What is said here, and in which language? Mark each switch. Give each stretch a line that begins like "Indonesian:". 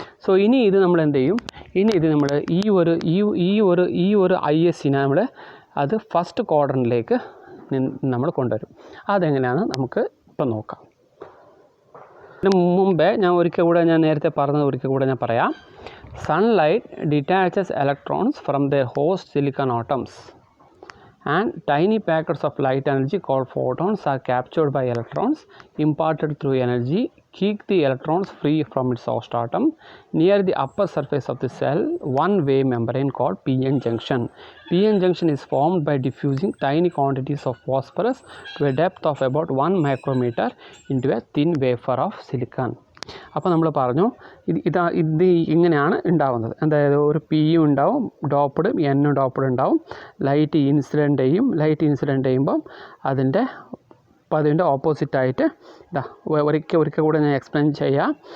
Malayalam: So ഇനി ഇത് നമ്മൾ എന്ത് ചെയ്യും? ഇനി ഇത് നമ്മൾ ഈ ഒരു ISCനെ നമ്മൾ അത് ഫസ്റ്റ് ക്വാഡ്രൻറ്റിലേക്ക് നമ്മൾ കൊണ്ടുവരും. അതെങ്ങനെയാണ് നമുക്ക് ഇപ്പം നോക്കാം. ഇതിന് മുമ്പേ ഞാൻ നേരത്തെ പറഞ്ഞത് ഒരിക്കൽ കൂടെ ഞാൻ പറയാം.
English: Sunlight detaches electrons from their host silicon atoms and tiny packets of light energy called photons are captured by electrons imparted through energy keep the electrons free from its host atom near the upper surface of the cell. One way membrane called PN junction. PN junction is formed by diffusing tiny quantities of phosphorus to a depth of about 1 micrometer into a thin wafer of silicon.
Malayalam: അപ്പോൾ നമ്മൾ പറഞ്ഞു ഇത് ഇങ്ങനെയാണ് ഉണ്ടാവുന്നത്. അതായത് ഒരു പിയും ഉണ്ടാവും, ഡോപ്പ്ഡ് എന്നും ഡോപ്പ്ഡ് ഉണ്ടാവും. ലൈറ്റ് ഇൻസിഡൻ്റ് ചെയ്യുമ്പം അതിൻ്റെ ഓപ്പോസിറ്റായിട്ട് ഒരിക്കൽ കൂടെ ഞാൻ എക്സ്പ്ലെയിൻ ചെയ്യാം.